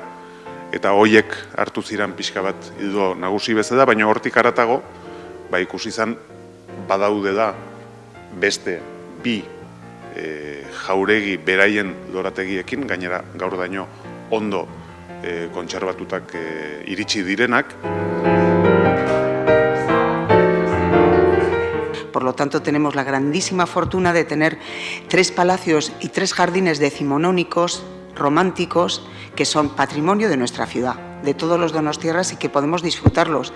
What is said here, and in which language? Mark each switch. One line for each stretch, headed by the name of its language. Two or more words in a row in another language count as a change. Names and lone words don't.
Basque: Eta hoiek hartu ziren pixka bat ildo nagusi bezala, baina hortik haratago ikusi izan badaude da beste bi jauregi beraien lorategiekin, gainera gaur daño ondo kontserbatutak iritsi direnak.
Spanish: Por lo tanto, tenemos la grandísima fortuna de tener 3 palacios y 3 jardines decimonónicos, románticos, que son patrimonio de nuestra ciudad, de todos los donostiarras, y que podemos disfrutarlos.